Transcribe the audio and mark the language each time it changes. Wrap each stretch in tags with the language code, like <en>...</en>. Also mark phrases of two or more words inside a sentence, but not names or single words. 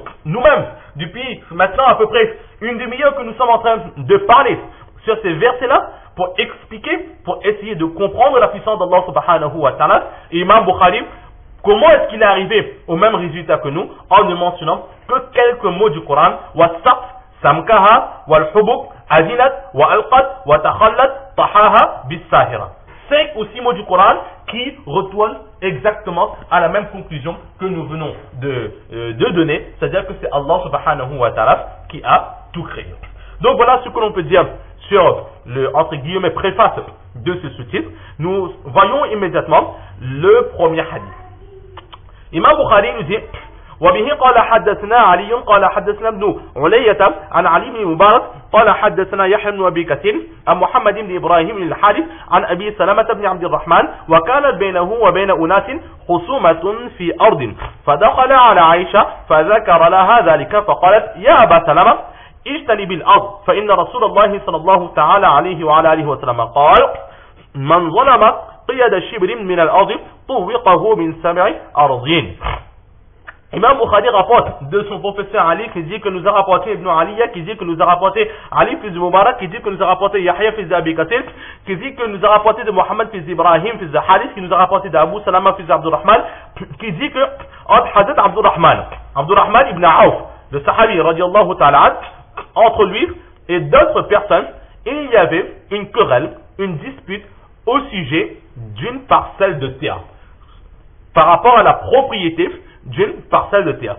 <fr>Nous-mêmes, depuis maintenant à peu près une demi-heure que nous sommes en train de parler sur ces versets-là, pour expliquer, pour essayer de comprendre la puissance d'Allah</fr> <ar>سبحانه وتعالى,</ar> <fr>et Imam Bukhari, comment est-ce qu'il est arrivé au même résultat que nous, en ne mentionnant que quelques mots du Coran,</fr> <ar>وسق، سمكها، والحبك، أذنت، وألقت، وتخلت، طحاها، بالساهرة.</ar> <fr>5 ou 6 mots du Coran qui retournent exactement à la même conclusion que nous venons de donner, c'est-à-dire que c'est Allah</fr> <ar>سبحانه وتعالى</ar> <fr>qui a tout créé. Donc voilà ce que l'on peut dire sur le, entre guillemets, préface de ce sous-titre. Nous voyons immédiatement le premier hadith. Imam Bukhari nous dit:</fr> <ar>وبه قال حدثنا علي قال حدثنا ابن علية عن علي بن مبارك قال حدثنا يحيى بن أبي كثير عن محمد بن إبراهيم بن الحارث عن أبي سلمة بن عبد الرحمن وكانت بينه وبين أناس خصومة في أرض فدخل على عائشة فذكر لها ذلك فقالت يا أبا سلمة اجتنب الأرض فإن رسول الله صلى الله تعالى عليه وعلى آله وسلم قال من ظلم قيد شبر من الأرض طوقه من 7 أرضين.</ar> <fr>Imam Bukhari rapporte de son professeur Ali qui dit que nous a rapporté Ibn Aliya, qui dit que nous a rapporté Ali fils de Mubarak, qui dit que nous a rapporté Yahya fils d'Abi Kathir, qui dit que nous a rapporté de Mohammed fils d'Ibrahim fils de Harith, qui nous a rapporté d'Abu Salama fils d'Abdurrahman, qui dit que entre Hazrat Abdurrahman ibn Auf, le Sahabi</fr> <ar>رضي الله تعالى,</ar> <fr>entre lui et d'autres personnes, il y avait une querelle, une dispute au sujet d'une parcelle de terre par rapport à la propriété d'une parcelle de terre.</fr>